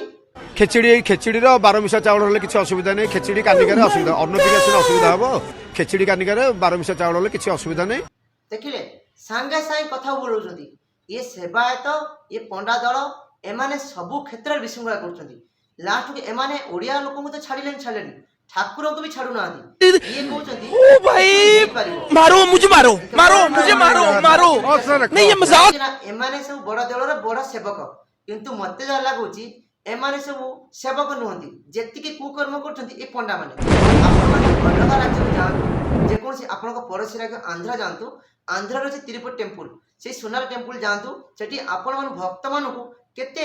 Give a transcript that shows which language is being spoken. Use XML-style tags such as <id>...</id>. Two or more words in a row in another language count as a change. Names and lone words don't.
<or>ଖେଚିଡ଼ିର ବାରମିଶା ଚାଉଳ ହେଲେ କିଛି ଅସୁବିଧା ନାହିଁ ଖେଚିଡ଼ି କାନିକାରେ ଅସୁବିଧା ଅନ୍ନଟିକା ସିନା ଅସୁବିଧା ହବ ଖେଚିଡ଼ି କାନିକାରେ ବାରମିଶା ଚାଉଳ ହେଲେ କିଛି ଅସୁବିଧା ନାହିଁ ଦେଖିଲେ ସାଙ୍ଗେ ସାଙ୍ଗେ କଥା ବୁଲଉଛନ୍ତି ଇଏ ସେବାୟତ ଇଏ ପଣ୍ଡା ଦଳ ଏମାନେ ସବୁ କ୍ଷେତ୍ରରେ ବିଶୃଙ୍ଖଳା କରୁଛନ୍ତି ଲାଷ୍ଟକୁ ଏମାନେ ଓଡ଼ିଆ ଲୋକଙ୍କୁ ତ ଛାଡ଼ିଲେନି ଠାକୁରଙ୍କୁ ବି ଛାଡୁନାହାନ୍ତି ଇଏ କହୁଛନ୍ତି</or> <hi>ओ भाई मारो मुझे मारो नहीं ये मजाक</hi> <or>ଏମାନେ ସବୁ ବଡ଼ ଦଳର ବଡ଼ ସେବକ କିନ୍ତୁ ମତେ ଯାହା ଲାଗୁଛି ଏମାନେ ସବୁ ସେବକ ନୁହନ୍ତି ଯେତିକି କୁକର୍ମ କରୁଛନ୍ତି ଏ ପଣ୍ଡା ମାନେ ଆପଣମାନେ ଅଲଗା ରାଜ୍ୟକୁ ଯାଆନ୍ତୁ ଯେକୌଣସି ଆପଣଙ୍କ ପଡ଼ୋଶୀ ରାଜ୍ୟ ଆନ୍ଧ୍ର ଯାଆନ୍ତୁ ଆନ୍ଧ୍ରର ଅଛି ତିରୁପତି ଟେମ୍ପୁଲ ସେଇ ସୁନାର ଟେମ୍ପୁଲ ଯାଆନ୍ତୁ ସେଠି ଆପଣମାନେ ଭକ୍ତମାନଙ୍କୁ କେତେ</or>